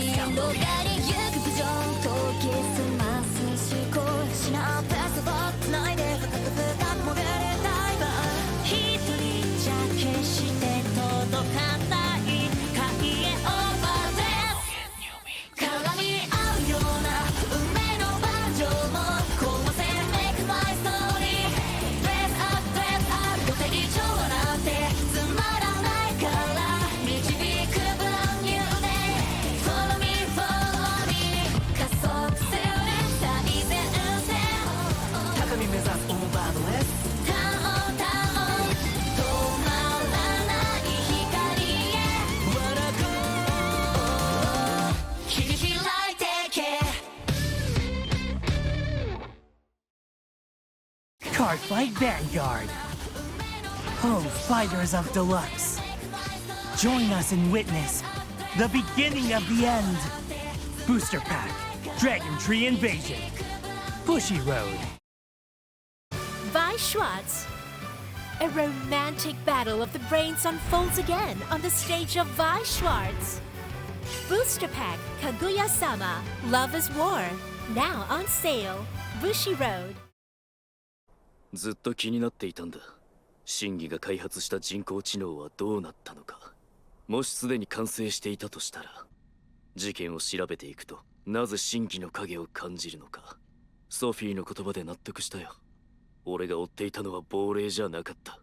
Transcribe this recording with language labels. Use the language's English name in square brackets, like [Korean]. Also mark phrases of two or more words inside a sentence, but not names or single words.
[Japanese] 広がりゆくビジョンとキスマス思考しなペースをつないで深く深く潜れダイバー。一人じゃ決して届かない海へオーバーです。絡み合うような運命のバージョンも構成 [English] Make my story。 Dress up dress up [Japanese] 予定以上なんてつまらないから導く [English] Brand new day。 Follow me follow me [Japanese] 加速する最前線。高み目指すオーバードレス。 [English] turn turn [Japanese] 止まらない光へ [English] Wanna go。 [Japanese] 切り開いてけ。 [English] Cardfight Vanguard, home fighters of Deluxe. Join us and witness the beginning of the end. Booster Pack, Dragon Tree Invasion, Bushy Road. Vi Schwartz. A romantic battle of the brains unfolds again on the stage of Vi Schwartz. Booster Pack Kaguya-sama Love is War. Now on sale. Bushy Road. [Japanese] ずっと気になっていたんだ。真司が開発した人工知能はどうなったのか。もしすでに完成していたとしたら、事件を調べていくとなぜ真司の影を感じるのか。ソフィーの言葉で納得したよ。俺が追っていたのは亡霊じゃなかった。